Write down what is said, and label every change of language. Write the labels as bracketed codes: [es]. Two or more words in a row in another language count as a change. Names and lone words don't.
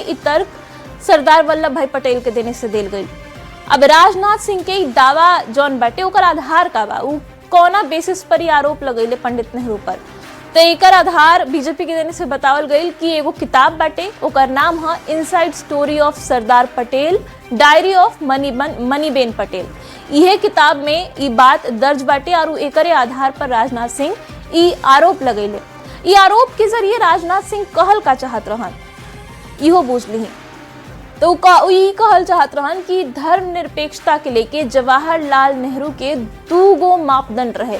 [bho] इ तर्क सरदार वल्लभ भाई पटेल के देने से देल गई। अब राजनाथ सिंह के दावा जौन बाटे ओकर आधार का बा, उ कौना बेसिस पर ही आरोप लगैले पंडित नेहरू पर, तो एकर आधार बीजेपी के देने से बतावल गई कि एगो किताब बाटे, ओकर नाम है इनसाइड स्टोरी ऑफ सरदार पटेल, डायरी ऑफ मनीबेन पटेल। यह किताब में ये बात दर्ज बाटे और एकरे आधार पर राजनाथ सिंह ये आरोप लगैले। ये आरोप के जरिए राजनाथ सिंह कहल का चाहत रहन, इहो बूझ ली। तो कहल चाहत रहन कि धर्मनिरपेक्षता के लेके जवाहरलाल नेहरू के 2 मापदंड रहे।